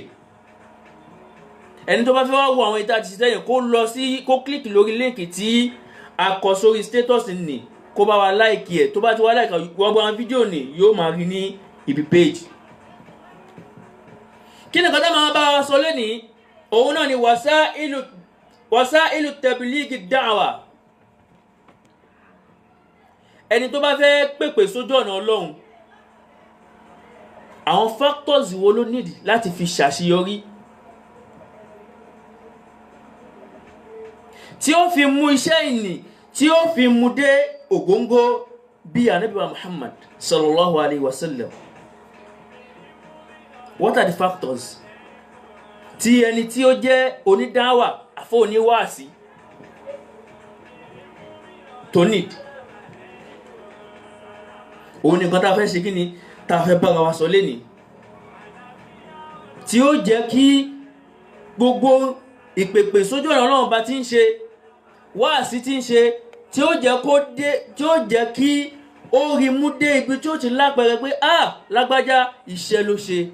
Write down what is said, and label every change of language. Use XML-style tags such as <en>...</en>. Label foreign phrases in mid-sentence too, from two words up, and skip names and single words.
<yo>Ẹni tó bá fẹ́ wá wo àwọn ìta ti sẹ́yìn kó lọ sí kó click lórí líǹkì tí a kọ sórí status ni kó bá wa like ẹ̀, tó bá ti wá like gbogbo àwọn fídíò ni yóò máa rí ní ibi page. Kí ni kọ́tà máa bá wa sọ lónìí? Òun náà ni</yo> <ar>وسائل تبليغ الدعوة.</ar> <yo>Ẹni tó bá fẹ́ pèpè sójú ọ̀nà Ọlọ́run, àwọn factors wo ló need láti fi ṣàṣeyọrí tí ó fi mú iṣẹ́ ìní tí ó fi mú dé ògóngó bí Ànábì wa Muhammad</yo> <ar>صلى الله عليه وسلم.</ar> <en>What are the factors</en> <yo>tí ẹni tí ó jẹ́ onídáwà àfọ́ oníwàásí tó need? Òun nìkan tá fẹ́ ṣe kí ni tá fẹ́ bára wa sọ lénìí tí ó jẹ́ kí gbogbo ìpèpè sójú ọ̀nà Ọlọ́run bá ti ń ṣe wàásí tí ń ṣe tí ó jẹ́ kó dé, tí ó jẹ́ kí ó rí mú dé ibi tí ó ti lápẹẹrẹ pé lágbájá iṣẹ́ ló ṣe.</yo>